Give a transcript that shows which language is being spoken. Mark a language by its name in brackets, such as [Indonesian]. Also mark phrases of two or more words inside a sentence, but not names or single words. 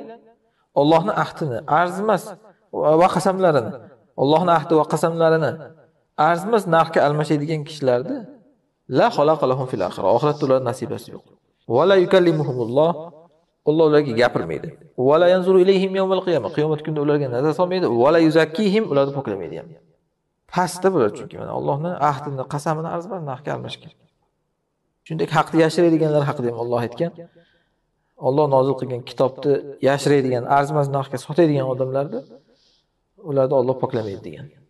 [Uzbek] Allohning ahdini, arzimas va qasamlarini, Allohning ahdi va qasamlarini arzimas narxga almashadigan kishilarni [Arabic] لا خلاق لهم في الآخرة. [Uzbek] Oxiratda ular nasibasi yo'q. [Arabic] ولا يكلمهم الله. [Uzbek] Alloh ularga gapirmaydi. [Arabic] ولا ينظر إليهم يوم القيامة. [Uzbek] Qiyomat kunida ularga nazar solmaydi. [Arabic] ولا يزكيهم, [Uzbek] ularni poklamaydi ham. Pastda bular chunki mana Allohning ahdini, qasamini arzimas narxga almashgan. Shunday haqni yashiradiganlar haqida ham Alloh aytgan. Alloh nozil qilgan kitobni yashiradigan, arzimas narxga sotadigan odamlarni ularni Alloh poklamaydi degan.